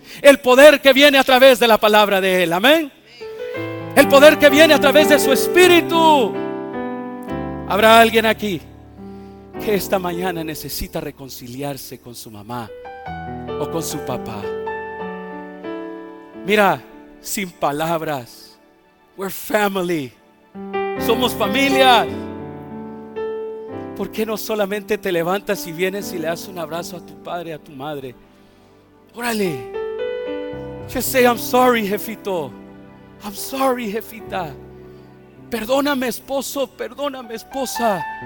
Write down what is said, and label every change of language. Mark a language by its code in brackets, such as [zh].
[es] El poder que viene a través de la palabra de Él. Amén. El poder que viene a través de su Espíritu. Habrá alguien aquí que esta mañana necesita reconciliarse con su mamá o con su papá. Mira, sin palabras, [en] we're family. [es] Somos familia. ¿Por qué no solamente te levantas y vienes y le das un abrazo a tu padre, a tu madre? Órale. [en] Just say, I'm sorry, jefito. I'm sorry, jefita. [es] Perdóname, esposo. Perdóname, esposa.